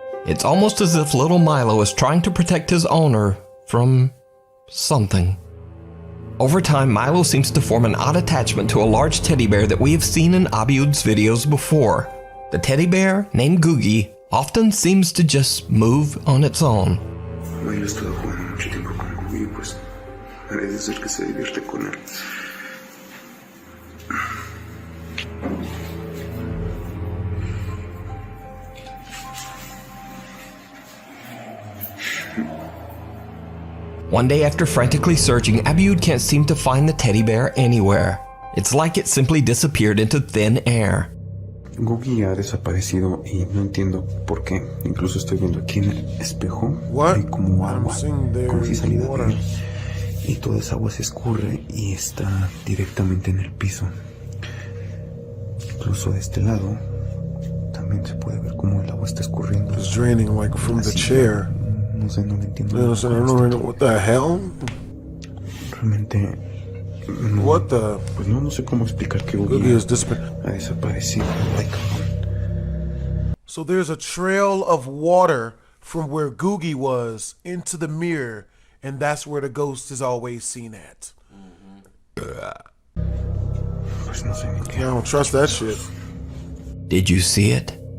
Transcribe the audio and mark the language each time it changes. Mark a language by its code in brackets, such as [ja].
[en] It's almost as if little Milo is trying to protect his owner from something. Over time, Milo seems to form an odd attachment to a large teddy bear that we have seen in Abiud's videos before. The teddy bear, named Googie, often seems to just move on its own. [es] Yo he estado jugando mucho tiempo con Googie, pues parece ser que se divierte con él. [en] One day after frantically searching, Abiud can't seem to find the teddy bear anywhere. It's like it simply disappeared into thin air. [es] Googie ha desaparecido y no entiendo por qué. Incluso estoy viendo aquí en el espejo. Hay como agua, como si saliera de él. Y toda esa agua se escurre y está directamente en el piso. Incluso de este lado también se puede ver cómo el agua está escurriendo. [en] It's draining like from the chair. [es] No sé, no lo entiendo. [en] What the hell? [es] Realmente no. [en] What the? [es] Pues no sé cómo explicar que Googie ha desaparecido. [en] So there's a trail of water from where Googie was into the mirror, and that's where the ghost is always seen at. [es] Pues no sé ni qué. [en] I don't trust that shit. Did you see it?